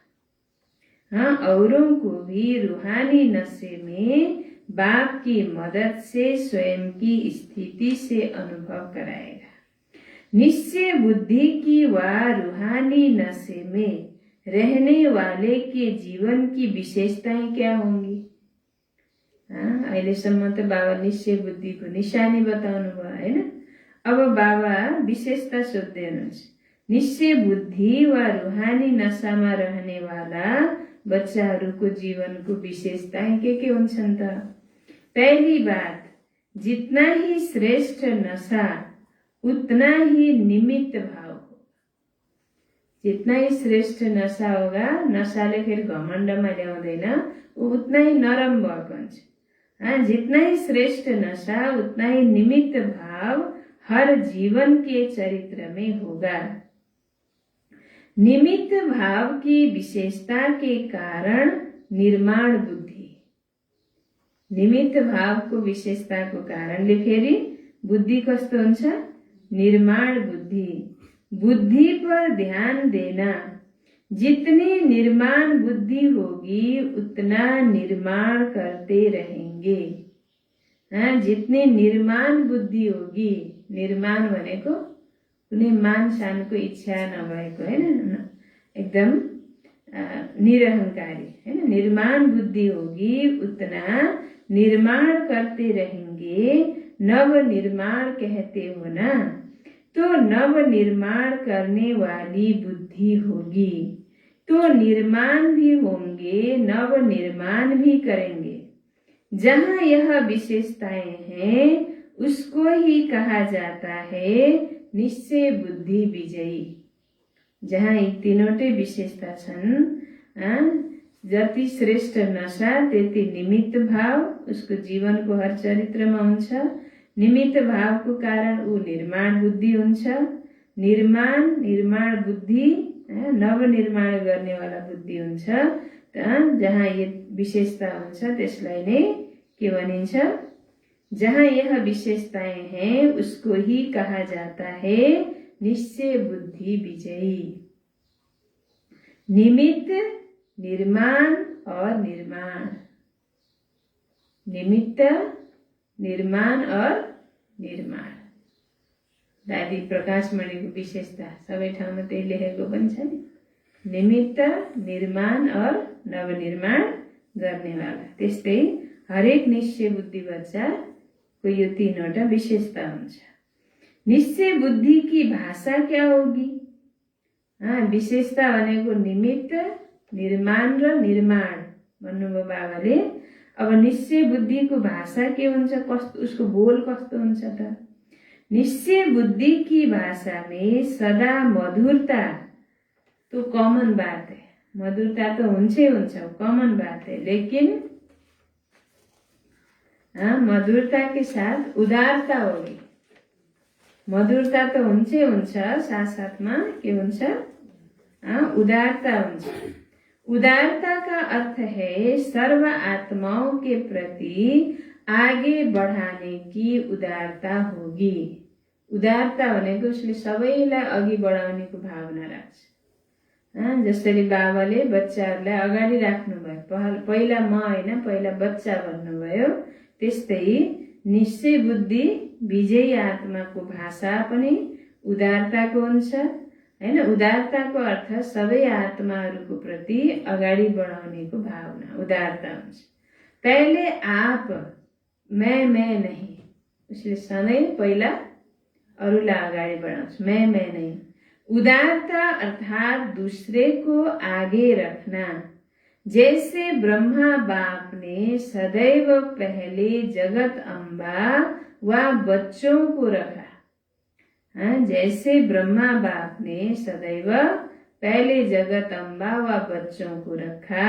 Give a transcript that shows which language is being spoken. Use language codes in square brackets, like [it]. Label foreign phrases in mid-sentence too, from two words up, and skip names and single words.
[hi] औरों को भी रूहानी नशे में बाप की मदद से स्वयं की स्थिति से अनुभव कराएगा। निश्चय बुद्धि की व रूहानी नशे में रहने वाले के जीवन की विशेषताएं क्या होंगी? [ne] अहिलेसम्म त बाबा निश्चय बुद्धिको निशानी बताउनु भयो हैन। अब बाबा विशेषता सोध्दै हुनुहुन्छ। निश्चय बुद्धि व रूहानी नशामा रहने वाला बच्चाहरूको जीवनको विशेषताएं के हुन्छन् त? [hi] पहली बात, जितना ही श्रेष्ठ नशा उतना ही निमित्त भाव हो। जितना ही श्रेष्ठ नशा होगा, [ne] नशाले फेरि घमण्डमा ल्याउँदैन, [hi] उतना ही [ne] नरम भएको हुन्छ। [hi] जितना ही श्रेष्ठ नशा उतना ही निमित्त भाव हर जीवन के चरित्र में होगा। निमित्त भाव की विशेषता के कारण निर्माण बुद्धि, [ne] निमित्त भाव को विशेषता को कारणले फेरि बुद्धि कस्तो हुन्छ? निर्माण बुद्धि। [hi] बुद्धि पर ध्यान देना, जितनी निर्माण बुद्धि होगी उतना निर्माण करते रहेंगे। जितनी निर्माण बुद्धि होगी, [ne] निर्माण भनेको कुनै मान शानको इच्छा नभएको हैन, एकदम निरहंकारी है। [hi] निर्माण बुद्धि होगी उतना निर्माण करते रहेंगे। नव निर्माण कहते हो ना, तो नव निर्माण करने वाली बुद्धि होगी तो निर्माण भी होंगे, नव निर्माण भी करेंगे। जहाँ यह विशेषताएं हैं उसको ही कहा जाता है निश्चय बुद्धि विजयी। [ne] जहाँ यी तीनवटै विशेषता छन्, जति श्रेष्ठ नशा त्यति निमित्त भाव उसको जीवनको हर चरित्रमा हुन्छ। निमित्त भावको कारण ऊ निर्माण बुद्धि हुन्छ। निर्माण बुद्धि नवनिर्माण गर्नेवाला बुद्धि हुन्छ। जहाँ यो विशेषता हुन्छ त्यसलाई नै के भनिन्छ? [hi] जहाँ यह विशेषताएं हैं उसको ही कहा जाता है निश्चय बुद्धि विजयी। निमित्त, निर्माण और निर्माण, निमित्त, निर्माण और निर्माण। [ne] दादी प्रकाशमणिको विशेषता सबै ठाउँमा त्यही लेखेको पनि छ नि, [hi] निमित्त, निर्माण और नवनिर्माण [ne] गर्नेवाला। त्यस्तै हरेक निश्चय बुद्धि बच्चा को यो तीनवटा विशेषता हुन्छ। [hi] निश्चय बुद्धि की भाषा क्या होगी? [ne] विशेषता भनेको निमित्त, निर्माण र निर्माण भन्नुभयो बाबाले। अब निश्चय बुद्धिको भाषा के हुन्छ? कस्तो उसको बोल कस्तो हुन्छ त? [hi] निश्चय बुद्धि की भाषा में सदा मधुरता तो कॉमन बात है। [ne] मधुरता तो हुन्छै हुन्छ, [hi] कॉमन बात है, लेकिन मधुरता के साथ उदारता होगी। [ne] मधुरता तो हुन्छै हुन्छ, साथ साथमा के हुन्छ? उदारता हुन्छ। [hi] उदारता का अर्थ है सर्व आत्माओं के प्रति आगे बढ़ाने की उदारता होगी। [ne] उदारता भनेको उसले सबैलाई अघि बढाउनेको भावना राख्छ। जसरी बाबाले बच्चाहरूलाई अगाडि राख्नुभयो, पहिला म होइन पहिला बच्चा भन्नुभयो, त्यस्तै निश्चय बुद्धि विजयी आत्माको भाषा पनि उदारताको हुन्छ हैन। उदारताको अर्थ सबै आत्माहरूको प्रति अगाडि बढाउनेको भावना उदारता हुन्छ। [hi] पहले आप, मैं नहीं, [ne] उसले सधैँ पहिला अरूलाई अगाडि बढाउँछ, [hi] मैं नहीं। उदारता अर्थात दूसरे को आगे रखना। जैसे ब्रह्मा बाप ने सदैव पहले जगत अम्बा व बच्चों को रखा। जैसे ब्रह्मा बाप ने सदैव पहले जगत अम्बा व बच्चों को रखा।